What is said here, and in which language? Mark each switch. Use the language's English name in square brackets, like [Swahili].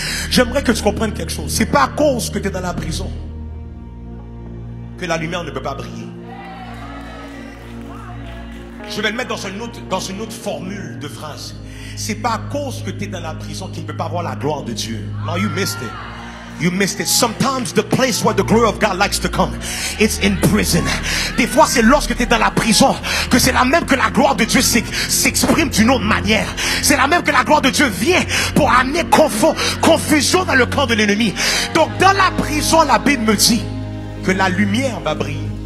[French] J'aimerais que tu comprennes quelque chose. C'est pas à cause que tu es dans la prison que la lumière ne peut pas briller. Je vais le mettre dans une autre formule de phrase. C'est pas à cause que tu es dans la prison qu'il ne peut pas voir la gloire de Dieu. [English] No, you missed it. You missed it. Sometimes the place where the glory of God likes to come, it's in prison. [French] Des fois, c'est lorsque tu es dans la prison que c'est là même que la gloire de Dieu s'exprime d'une autre manière. C'est là même que la gloire de Dieu vient pour amener confusion dans le camp de l'ennemi. Donc, dans la prison, la Bible me dit que la lumière va briller.